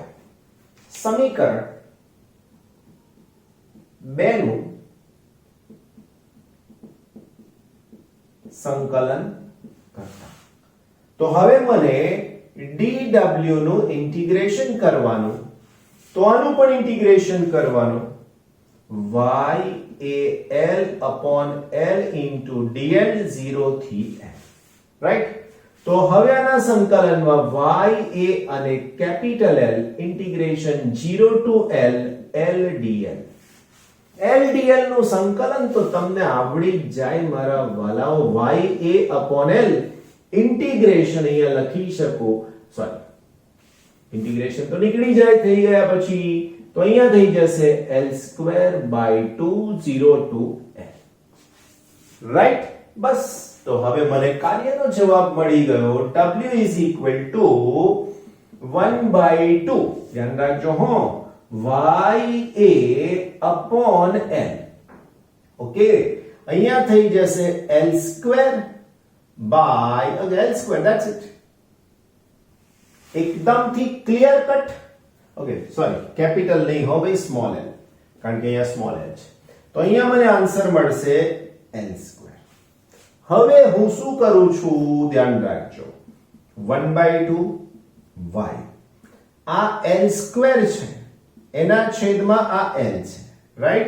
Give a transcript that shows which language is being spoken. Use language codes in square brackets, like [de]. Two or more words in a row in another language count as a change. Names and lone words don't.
[gu] સમીકરણ 2 નું સંકલન કરતા. તો હવે મને dw નું ઇન્ટિગ્રેશન કરવાનું, તો આનું પણ ઇન્ટિગ્રેશન કરવાનું. [en] y a l upon l into dl 0 થી l. [gu] રાઈટ? તો હવે આના સંકલનમાં y a અને [en] capital L [gu] ઇન્ટિગ્રેશન [en] 0 to l l dl. [gu] l dl નું સંકલન તો તમને આવડી જ જાય મારા વાલાઓ. [en] y a upon l [gu] ઇન્ટિગ્રેશન અહીંયા લખી શકો. સોરી, ઇન્ટિગ્રેશન તો નીકળી જાય, થઈ ગયા પછી તો અહીંયા થઈ જશે [en] l2/2 0 to l. [gu] રાઈટ? બસ. તો હવે મને કાર્યનો જવાબ મળી ગયો. [en] w is equal to 1/2. [gu] ધ્યાન રાખજો હો, [en] y a upon l. [gu] ઓકે, અહીંયા થઈ જશે [en] l2 by l2. that's it. [gu] એકદમથી [en] clear cut. [gu] ઓકે, સોરી, કેપિટલ નહીં હો ભાઈ, [en] small l, [gu] કારણ કે અહીંયા [en] small l [gu] છે. તો અહીંયા મને આન્સર મળશે l2. હવે હું શું કરું છું? ધ્યાન રાખજો, 1/2 y, આ l2 છે, એના છેદમાં આ l છે. રાઈટ?